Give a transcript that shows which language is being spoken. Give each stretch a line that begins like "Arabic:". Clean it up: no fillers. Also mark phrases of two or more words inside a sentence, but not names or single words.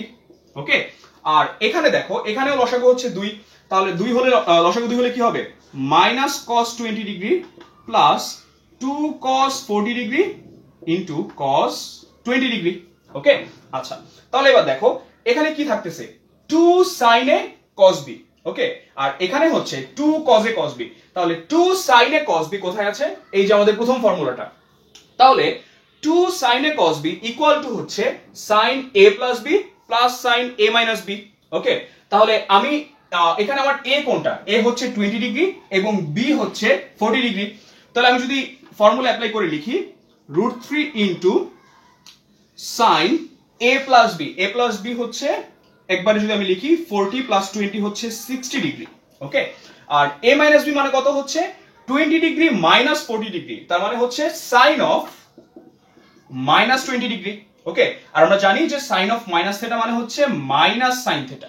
Bangla: ওকে, আর এখানে দেখো এখানেও লসাগু হচ্ছে 2, তাহলে 2 হলে লসাগু 2 হলে কি হবে মাইনাস cos 20 ডিগ্রি প্লাস 2 cos 40 ডিগ্রি ইনটু cos 20 ডিগ্রি। ওকে, আচ্ছা তাহলে এবার দেখো এখানে কি থাকতেছে 2
English: sin a cos b।
Bangla: ওকে, আর এখানে হচ্ছে 2 cos a cos b, তাহলে 2
English: sin a cos b
Bangla: কোথায় আছে, এই যে আমাদের প্রথম ফর্মুলাটা, তাহলে 2 sin a cos b
English: equal to
Bangla: হচ্ছে
English: sin a plus b
Bangla: প্লাস
English: sin a minus b।
Bangla: ওকে, তাহলে আমি এখানে আমার a কোনটা, a হচ্ছে 20 ডিগ্রি এবং b হচ্ছে 40 ডিগ্রি, তাহলে আমি যদি
English: formula apply
Bangla: করে লিখি √3 ইনটু
English: sin a plus b, a plus b
Bangla: হচ্ছে একবারে যদি আমি লিখি 40 প্লাস 20 হচ্ছে 60 ডিগ্রি। ওকে, আর
English: a minus b
Bangla: মানে কত হচ্ছে 20 ডিগ্রি মাইনাস 40 ডিগ্রি, তার মানে হচ্ছে sin অফ মাইনাস 20 ডিগ্রি। ওকে, আর আমরা জানি যে
English: sin of minus theta
Bangla: মানে হচ্ছে
English: minus sin theta.